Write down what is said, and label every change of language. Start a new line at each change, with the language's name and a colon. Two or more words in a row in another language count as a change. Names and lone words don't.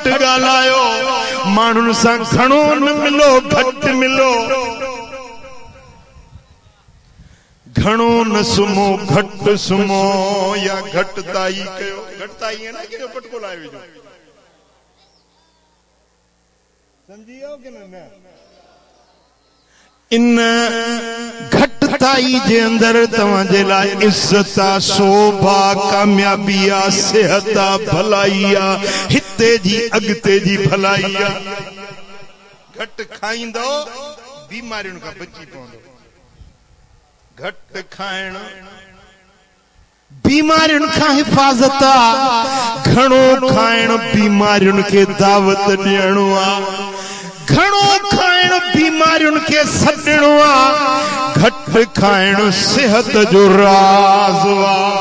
Sindhi: ॻाल्हायो माण्हुनि सां घणो न मिलो घटि मिलो घणो न सुमो घटि सुमो या घटिताई कयो घटिताई है ना कि पटको लाए विझो समझियो कि न इन घटिताई जे अंदर तव्हां जे लाइ इज्जत आ शोभा कामयाबी आ सेहत आ भलाई आ हिते जी अॻिते जी भलाई आ घटि खाईंदो बीमारियुनि खां बची पवंदो घटि खाइण बीमारियुनि खां हिफ़ाज़त आ घणो खाइण बीमारियुनि खे दावत ॾियणो आ घणो खाइण बीमारियुनि खे सॾणो आ घटि खाइण सिहत जो राज़ आ